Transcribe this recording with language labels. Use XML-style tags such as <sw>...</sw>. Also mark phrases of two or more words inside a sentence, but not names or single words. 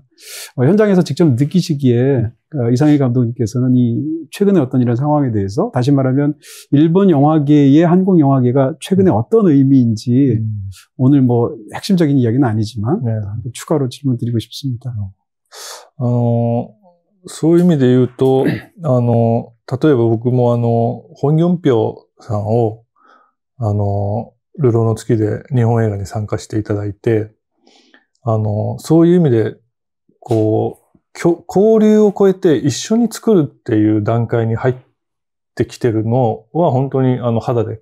<ko>현장에서 직접 느끼시기에 이상희 감독님께서는 이 최근에 어떤 이런 상황에 대해서 다시 말하면 일본 영화계의 한국 영화계가 최근에 어떤 의미인지 오늘 뭐 핵심적인 이야기는 아니지만 추가로 질문드리고 싶습니다.</ko> <ja>そういう意味で言うと、例えば僕もホン・ギョンピョさんを、流浪の月で日本映画に参加していただいて、そういう意味で、交流を超えて一緒に作るっていう段階に入ってきてるのは本当に肌で</ja>